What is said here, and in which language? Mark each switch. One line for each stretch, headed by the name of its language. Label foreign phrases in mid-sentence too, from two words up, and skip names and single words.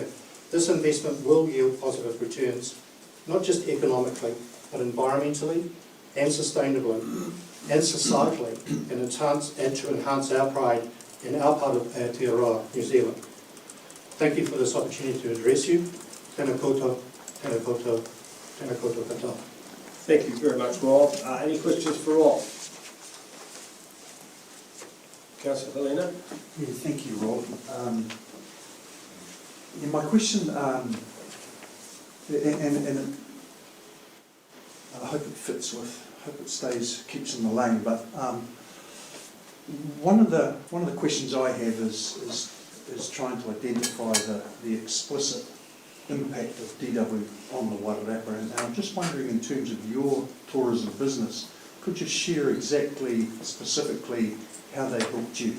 English: This investment will yield positive returns, not just economically, but environmentally and sustainably and societally, and to enhance our pride in our part of Aotearoa, New Zealand. Thank you for this opportunity to address you.
Māori: Tēnā koutou, tēnā koutou, tēnā koutou katoa.
English: Thank you very much, Rob. Any questions for Rob? Councillor Helena? Yeah, thank you, Rob. Yeah, my question, and I hope it fits with, hope it keeps in the lane, but one of the questions I have is trying to identify the explicit impact of DW on the Wairarapa, and I'm just wondering, in terms of your tourism business, could you share exactly, specifically, how they helped you?